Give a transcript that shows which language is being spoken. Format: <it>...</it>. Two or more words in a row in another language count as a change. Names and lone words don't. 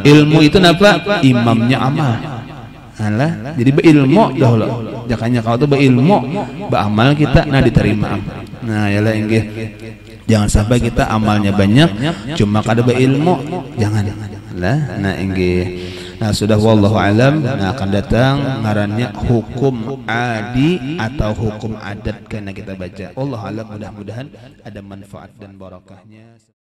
<bjn>Ilmu itu napa? Imamnya amal. Alah, jadi berilmu dahulu. Jakanya kau tuh berilmu, beramal kita nah diterima. Nah, yalah inggih. Jangan sampai kita amalnya banyak cuma kada berilmu, jangan. Lah, nah inggih. Nah, sudah</bjn> <ar>wallahu alam.</ar> <bjn>Nah, akan datang ngarannya hukum adi atau hukum adat karena kita baca.</bjn> <ar>Wallahu alam,</ar> <bjn>mudah-mudahan ada manfaat dan barakahnya.</bjn>